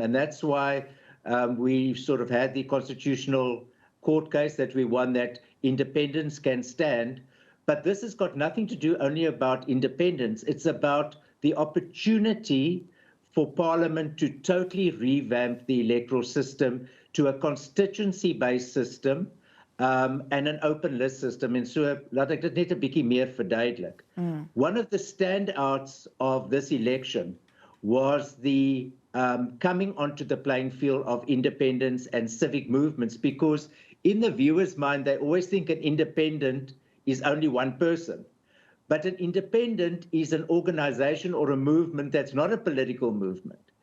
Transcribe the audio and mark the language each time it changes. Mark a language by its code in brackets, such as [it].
[en] And that's why we sort of had the constitutional court case that we won, that independence can stand. But this has got nothing to do only about independence. It's about the opportunity for Parliament to totally revamp the electoral system to a constituency-based system and an open list system. [af] En so laat ek dit net 'n bietjie meer verduidelik. [en] One of the standouts of this election was the coming onto the playing field of independence and civic movements, because in the viewer's mind, they always think an independent is only one person. But an independent is an organization or a movement that's not a political movement.